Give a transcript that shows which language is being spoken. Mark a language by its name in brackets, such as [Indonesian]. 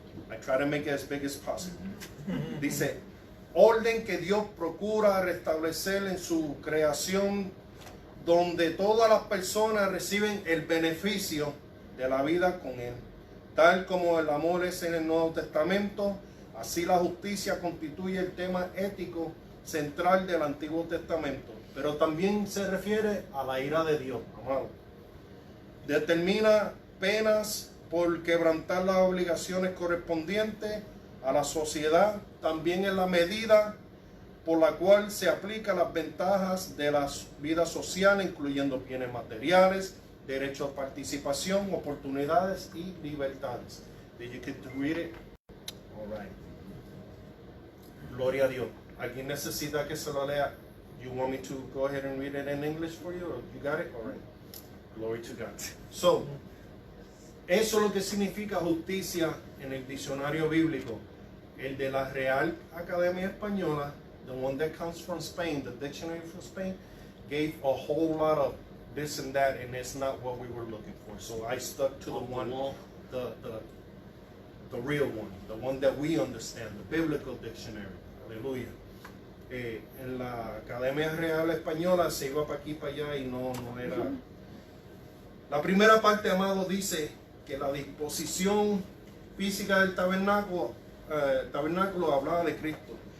[English] I try to make it as big as possible. [Spanish] Dice, orden que Dios procura restablecer en su creación, donde todas las personas reciben el beneficio de la vida con Él. Tal como el amor es en el Nuevo Testamento, así la justicia constituye el tema ético central del Antiguo Testamento. Pero también se refiere a la ira de Dios, amado. Determina penas por quebrantar las obligaciones correspondientes a la sociedad, también en la medida por la cual se aplican las ventajas de la vida social, incluyendo bienes materiales, derecho a participación, oportunidades y libertades. [English] Did you get to read it? All right. [Spanish] Gloria a Dios. ¿Alguien necesita que se lo lea? [English] You want me to go ahead and read it in English for you? Or you got it? All right. Glory to God. [Spanish] So, eso es lo que significa justicia en el diccionario bíblico. [English] El de la Real Academia Española, the one that comes from Spain, the dictionary from Spain, gave a whole lot of this and that, and it's not what we were looking for. So I stuck to the one, the real one, the one that we understand, the biblical dictionary. [Spanish] Aleluya. En la Academia Real Española se iba para aquí, para allá, y no era. La primera parte, amado, dice que la disposición física del tabernáculo hablaba de Cristo.